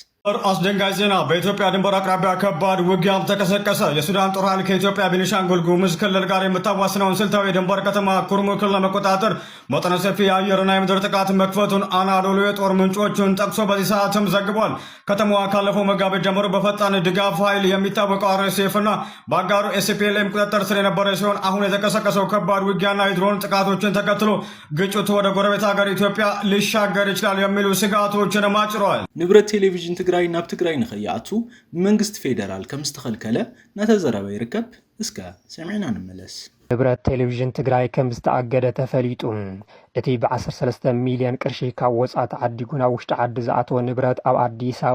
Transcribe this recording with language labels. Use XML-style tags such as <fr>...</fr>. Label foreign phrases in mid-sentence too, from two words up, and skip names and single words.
<am>አስደንጋጭ ዜና በኢትዮጵያ ድንበር አቅራቢያ ከባድ ውጊያም ተቀሰቀሰ። የሱዳን ጦር ኃይል ከኢትዮጵያ ቤኒሻንጉል ጉሙዝ ክልል ጋር የምታዋስነውን ስልታዊ የድንበር ከተማ ኩርሙክን ለመቆጣጠር መጠነ ሰፊ የአየርና የምድር ጥቃት መክፈቱን አናዶሉ የጦር ምንጮቹን ጠቅሶ በዚህ ሰዓትም ዘግቧል። ከተማዋ ካለፈው መጋቢት ጀምሮ በፈጣን ድጋፍ ኃይል የሚታወቀው አርኤስኤፍ እና በአጋሩ ኤስፒኤልኤም ቁጥጥር ስር የነበረ ሲሆን አሁን የተቀሰቀሰው ከባድ ውጊያና የድሮን ጥቃቶችን ተከትሎ ግጭቱ ወደ ጎረቤት ሀገር ኢትዮጵያ ሊሻገር ይችላል የሚሉ ስጋቶችን አጭረዋል።</am> <ti>ንብረት ቴሌቪዥን ትግራይ ናብ ትግራይ ንኸይኣቱ ብመንግስቲ ፌደራል ከም ዝተኸልከለ እናተዘረበ ይርከብ። እስከ ሰሚዕና ንመለስ። ንብረት ቴሌቪዥን ትግራይ ከም ዝተኣገደ ተፈሊጡ እቲ ብ13 ሚልዮን ቅርሺ ካብ ወፃኢ ተዓዲጉ ናብ ውሽጢ ዓዲ ዝኣተወ ንብረት ኣብ ኣዲስ ኣበባ</ti>